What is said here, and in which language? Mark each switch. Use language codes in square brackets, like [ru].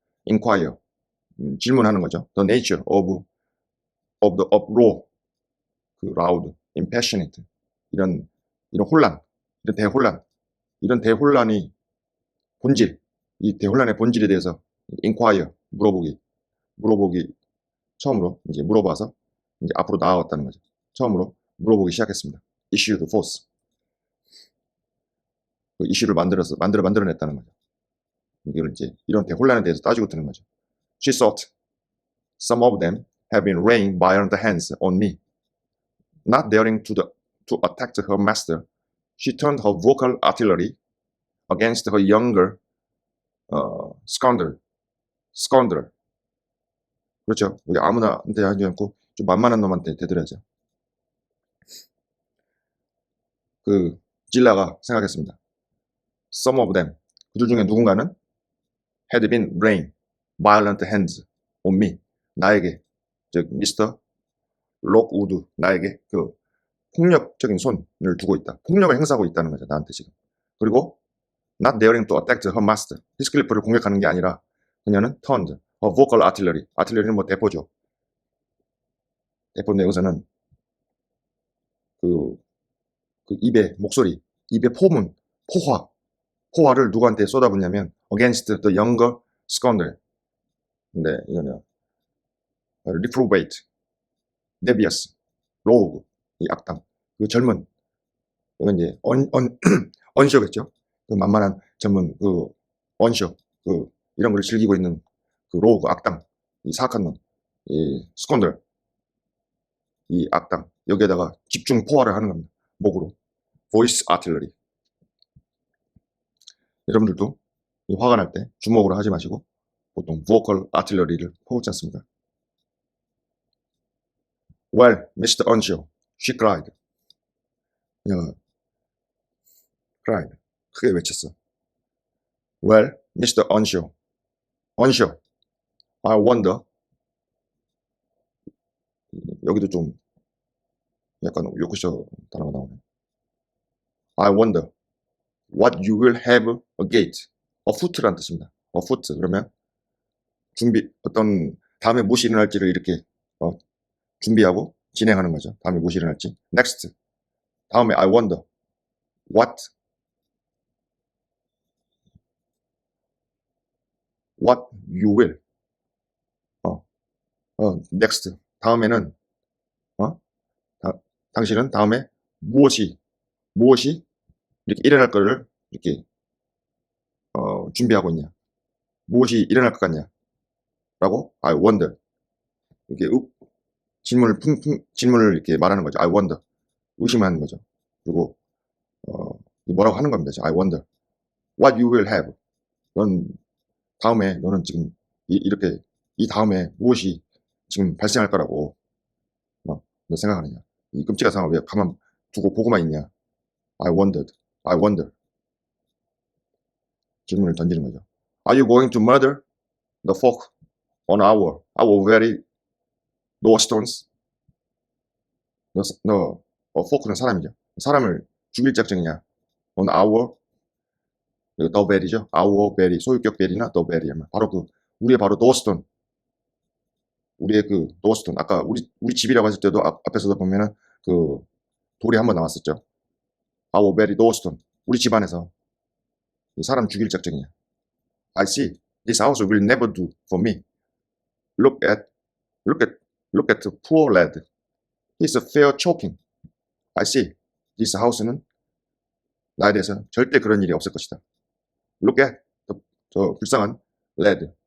[ko] inquire 질문하는 거죠. [en] The nature of the uproar, [ko] 그 [en] loud, impassionate [ko] 이런 혼란, 이런 대혼란이 본질, 이 대혼란의 본질에 대해서 inquire 물어보기 처음으로 이제 물어봐서 이제 앞으로 나아갔다는 거죠. 처음으로 물어보기 시작했습니다. [en] issued force. [ko] 그 이슈를 만들어냈다는 거죠. 이걸 이제 이런 대혼란에 대해서 따지고 드는 거죠. [en] She thought some of them have been laying violent hands on me. Not daring to attack her master, she turned her vocal artillery against her younger scoundrel. [ko] 그렇죠. 우리 아무나한테 하지 않고 좀 만만한 놈한테 대들어야죠. 그 질라가 생각했습니다. [en] Some of them, [ko] 그들 중에 누군가는 [en] had been laying violent hands on me. [ko] 나에게, 즉 미스터 록우드, 나에게 그 폭력적인 손을 두고 있다. 폭력을 행사하고 있다는 거죠. 나한테 지금. 그리고 [en] not daring to attack her master. [ko] 히스클리프를 공격하는 게 아니라 그녀는 [en] turned her vocal artillery. [ko] artillery는 뭐 대포죠. 대포인데 여기서는 그 입의 목소리, 입의 포문, 포화를 누구한테 쏟아붓냐면 [en] against the younger scoundrel. [ko] 근데 이거는 [en] reprobate, devious, rogue, [ko] 이 악당, 그 젊은, 이건 이제 언쇼겠죠. 그 만만한 젊은 그 언쇼, 그 이런 걸 즐기고 있는 그 로그 악당, 이 사악한 놈, 이 스콘들, 이 악당 여기에다가 집중 포화를 하는 겁니다. 목으로 [en] voice artillery. [ko] 여러분들도 화가 날 때 주먹으로 하지 마시고 보통 vocal artillery를 퍼붓지 않습니까? [en] Well, Mr. Unshaw, she cried. [ko] 그녀가 [en] cried. [ko] 크게 외쳤어. [en] Well, Mr. Unshaw, I wonder. [ko] 여기도 좀 약간 요크셔 단어가 나오네. [en] I wonder what you will have agate. [ko] afoot라는 뜻입니다. afoot 그러면 어떤 다음에 무엇이 일어날지를 이렇게 준비하고 진행하는 거죠. 다음에 무엇이 일어날지. [en] next. [ko] 다음에 [en] I wonder what you will. next. [ko] 다음에는 당신은 다음에 무엇이 이렇게 일어날 거를 이렇게 준비하고 있냐. 무엇이 일어날 것 같냐. 라고 I wonder. 이렇게 질문을 이렇게 말하는 거죠. [en] I wonder. [ko] 의심하는 거죠. 그리고 뭐라고 하는 겁니다. [en] I wonder what you will have. [ko] 너는 지금 이렇게 이 다음에 무엇이 지금 발생할 거라고 너 생각하느냐. 이 끔찍한 상황을 왜 가만 두고 보고만 있냐. [en] I wonder. [ko] 질문을 던지는 거죠. [en] Are you going to murder the folk on our very doorstones? [ko] folk는 사람이죠. 사람을 죽일 작정이냐. [en] on our, the very죠. our very, [ko] 소유격 [en] very나 the very. [ko] 바로 우리의 바로 doorstone. 우리의 doorstone. 아까 우리 집이라고 했을 때도 앞에서도 보면은 돌이 한번 나왔었죠. [en] our very doorstone. [ko] 우리 집 안에서 사람 죽일 작정이냐. [en] I see. This house will never do for me. Look at the poor lad. He's a fair choking. I see. this house [ko] 는 나에 대해서 절대 그런 일이 없을 것이다. [en] Look at [ko] 저 불쌍한 [en] lad.